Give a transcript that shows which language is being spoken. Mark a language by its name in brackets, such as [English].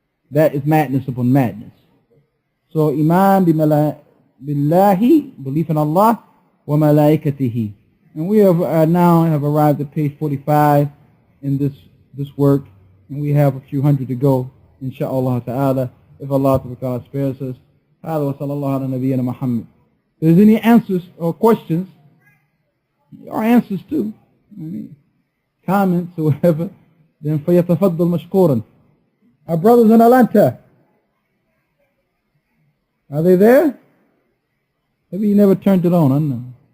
[English] That is madness upon madness. So Iman billahi, belief in Allah, wa malaikatihi. And we have now arrived at page 45 in this work, and we have a few hundred to go, inshaAllah ta'ala, if Allah ta'ala spares us. [Arabic] هذا وصلى الله على نبينا محمد. [English] If there's any answers or questions, or answers too, comments or whatever, then [Arabic] فَيَتَفَضَّلْ مَشْكُورًا. [English] Our brothers in Atlanta, are they there? Maybe you never turned it on, I don't know.